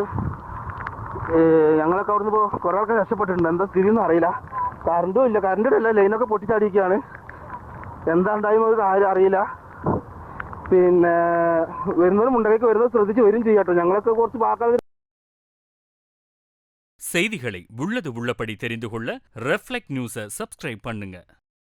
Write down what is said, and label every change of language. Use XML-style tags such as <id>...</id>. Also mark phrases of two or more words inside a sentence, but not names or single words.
<ml>ഞങ്ങളൊക്കെ അവിടുന്ന് ഇപ്പോൾ കുറേ ആൾക്കാർ രക്ഷപ്പെട്ടിട്ടുണ്ട്. എന്താ സ്ഥിതിയൊന്നും അറിയില്ല. കറണ്ടും ഇല്ല, കറണ്ടിൻ്റെ അല്ല, ലൈനൊക്കെ പൊട്ടിച്ചാടിയിരിക്കുകയാണ്. എന്താ ഉണ്ടായെന്ന് അറിയില്ല. പിന്നെ വരുന്നവർ മുണ്ടകയ്ക്ക് വരുന്നത് ശ്രദ്ധിച്ച് വരും ചെയ്യാട്ടോ. ഞങ്ങളൊക്കെ കുറച്ച് പാക്കാതെ.</ml> <ta>செய்திகளை உள்ளது உள்ளபடி தெரிந்து கொள்ள ரெஃப்ளெக்ட் நியூஸை சப்ஸ்கிரைப் பண்ணுங்க.</ta>